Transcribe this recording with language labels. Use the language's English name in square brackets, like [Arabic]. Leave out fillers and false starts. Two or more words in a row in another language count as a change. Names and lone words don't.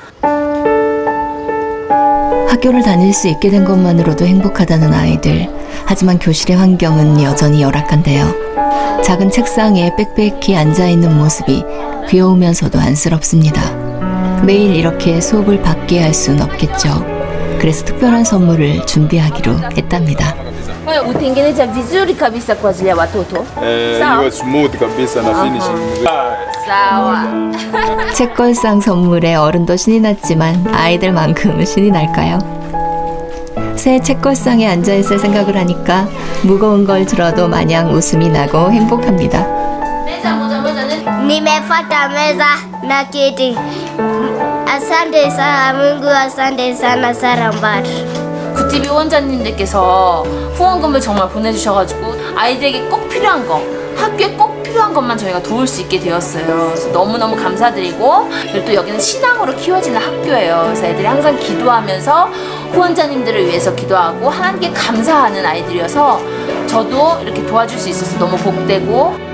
[Korean] 학교를 다닐 수 있게 된 것만으로도 행복하다는 아이들. 하지만 교실의 환경은 여전히 열악한데요. 작은 책상에 빽빽히 앉아있는 모습이 귀여우면서도 안쓰럽습니다. 매일 이렇게 수업을 받게 할 순 없겠죠. 그래서 특별한 선물을 준비하기로 했답니다. [Swahili] utengeneza vizuri kabisa kwa ajili ya watoto. Iwe smooth kabisa na finishing. Sawa. [Korean] 책걸상 선물에 어른도 신이 났지만 아이들만큼은 신이 날까요? 새 책걸상에 앉아있을 생각을 하니까 무거운 걸 들어도 마냥 웃음이 나고 행복합니다. [Swahili] Nimepata meza na kiti. Asante sana Mungu, asante sana Sarambatu. [Korean] 구티비 후원자님들께서 후원금을 정말 보내주셔가지고 아이들에게 꼭 필요한 거, 학교에 꼭 필요한 것만 저희가 도울 수 있게 되었어요. 그래서 너무너무 감사드리고, 그리고 또 여기는 신앙으로 키워지는 학교예요. 그래서 애들이 항상 기도하면서 후원자님들을 위해서 기도하고 하나님께 감사하는 아이들이어서 저도 이렇게 도와줄 수 있어서 너무 복되고.